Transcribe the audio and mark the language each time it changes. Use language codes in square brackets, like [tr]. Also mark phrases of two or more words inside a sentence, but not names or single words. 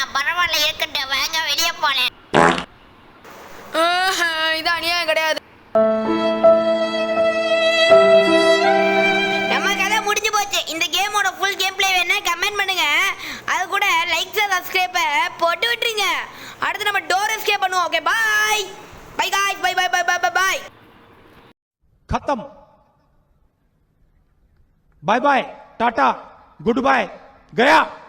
[ta] பரவாயில்ல இருக்கட்டும். வாங்க வெளியே போனேன். இது அநியாயம் கிடையாது. நம்ம கதை முடிஞ்சு போச்சு. இந்த கேமோட [en] full game play [ta] வேணா கமெண்ட் பண்ணுங்க. அது கூட [en] like subscribe [ta] போட்டு விட்டுருங்க. அடுத்து நம்ம [en] door escape [ta] பண்ணுவோம். [en] okay bye bye guys bye bye bye bye bye. खत्म. bye bye tata good bye गया.